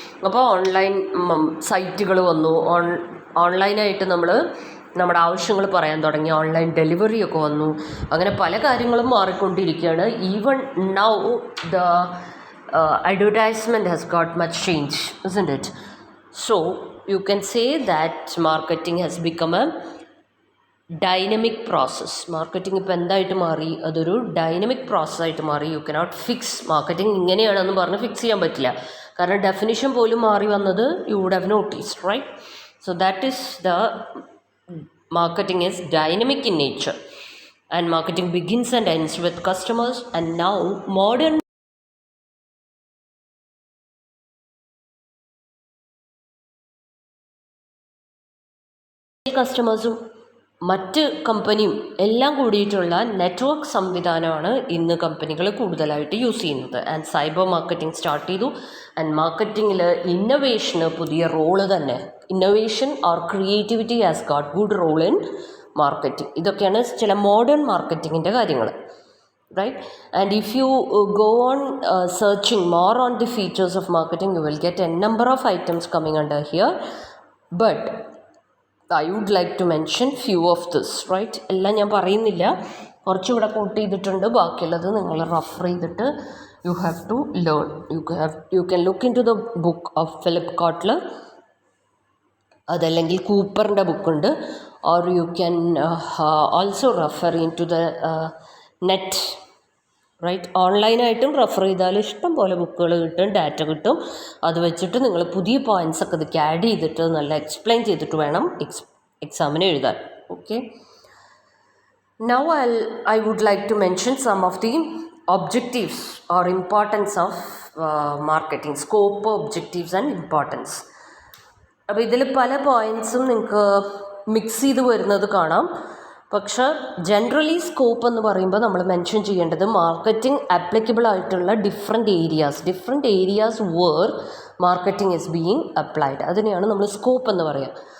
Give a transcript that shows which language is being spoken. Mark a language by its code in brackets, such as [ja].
[ml] അപ്പോൾ ഓൺലൈൻ സൈറ്റുകൾ വന്നു. ഓൺലൈനായിട്ട് നമ്മൾ നമ്മുടെ ആവശ്യങ്ങൾ പറയാൻ തുടങ്ങി. ഓൺലൈൻ ഡെലിവറി ഒക്കെ വന്നു. അങ്ങനെ പല കാര്യങ്ങളും മാറിക്കൊണ്ടിരിക്കുകയാണ്. [en] Even now the advertisement has got much change, isn't it? So you can say that marketing has become a dynamic process. [ml] Marketing ഇപ്പോൾ എന്തായിട്ട് മാറി? അതൊരു ഡൈനമിക് പ്രോസസ്സായിട്ട് മാറി. [en] you cannot fix marketing [ml] ഇങ്ങനെയാണെന്ന് പറഞ്ഞ് ഫിക്സ് ചെയ്യാൻ പറ്റില്ല. കാരണം ഡെഫിനിഷൻ പോലും മാറി വന്നത് [en] You would have noticed, right? So that is the marketing is dynamic in nature and marketing begins and ends with customers. And now modern [ml] കസ്റ്റമേഴ്സും മറ്റ് കമ്പനിയും എല്ലാം കൂടിയിട്ടുള്ള നെറ്റ്വർക്ക് സംവിധാനമാണ് ഇന്ന് കമ്പനികൾ കൂടുതലായിട്ട് യൂസ് ചെയ്യുന്നത്. ആൻഡ് സൈബർ മാർക്കറ്റിംഗ് സ്റ്റാർട്ട് ചെയ്തു. ആൻഡ് മാർക്കറ്റിങ്ങിൽ ഇന്നൊവേഷന് പുതിയ റോള് തന്നെ. [en] Innovation or creativity has got good role in marketing. [ml] ഇതൊക്കെയാണ് ചില മോഡേൺ മാർക്കറ്റിങ്ങിൻ്റെ കാര്യങ്ങൾ. [en] right? And if you go on searching more on the features of marketing, you will get a number of items coming under here, but I would like to mention few of this, right? [ml] എല്ലാം ഞാൻ പറയുന്നില്ല, കുറച്ചുകൂടെ coat ചെയ്തിട്ടുണ്ട്, ബാക്കിയുള്ളത് നിങ്ങൾ refer ചെയ്തിട്ട് [en] you have to learn. You can look into the book of Philip Kotler, [ml] അതല്ലെങ്കിൽ കൂപ്പറിൻ്റെ ബുക്കുണ്ട്, [en] Or you can also refer into the net, right? [ml] ഓൺലൈനായിട്ടും refer ചെയ്താൽ ഇഷ്ടം പോലെ ബുക്കുകൾ കിട്ടും, ഡാറ്റ കിട്ടും. അത് വെച്ചിട്ട് നിങ്ങൾ പുതിയ പോയിൻറ്റ്സൊക്കെ ഇതൊക്കെ ആഡ് ചെയ്തിട്ട് നല്ല എക്സ്പ്ലെയിൻ ചെയ്തിട്ട് വേണം എക്സാമിന് എഴുതാൻ. [en] Okay, now I would like to mention some of the objectives or importance of marketing, scope, objectives and importance. [ml] അപ്പോൾ ഇതിൽ പല പോയിൻറ്റ്സും നിങ്ങൾക്ക് മിക്സ് ചെയ്ത് വരുന്നത് കാണാം. പക്ഷേ ജനറലി സ്കോപ്പ് എന്ന് പറയുമ്പോൾ നമ്മൾ മെൻഷൻ ചെയ്യേണ്ടത് മാർക്കറ്റിംഗ് ആപ്ലിക്കബിൾ ആയിട്ടുള്ള different areas [en] where marketing is being applied, [ml] അതിനെയാണ് നമ്മൾ സ്കോപ്പ് എന്ന് പറയുക.